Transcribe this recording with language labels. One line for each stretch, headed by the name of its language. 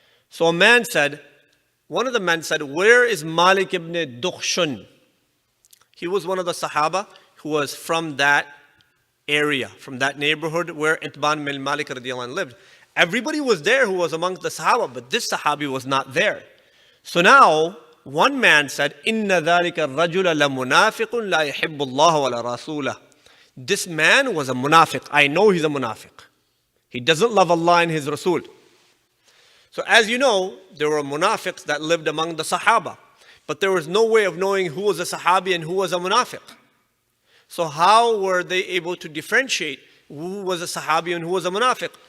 English: So one of the men said, where is Malik ibn Dukhshun? He was one of the Sahaba who was from that area, from that neighborhood where Itban bin Malik Radhi-Allahu anhu lived. Everybody was there who was amongst the Sahaba, but this Sahabi was not there. So now, one man said,
Arabic: إِنَّ ذَلِكَ الرَّجُلَ لَمُنَافِقٌ لَا يَحِبُّ اللَّهَ وَلَا رَسُولَهُ.
English: This man was a munafiq. I know he's a munafiq. He doesn't love Allah and His Rasul. So as you know, there were munafiqs that lived among the Sahaba. But there was no way of knowing who was a Sahabi and who was a munafiq. So how were they able to differentiate who was a Sahabi and who was a munafiq?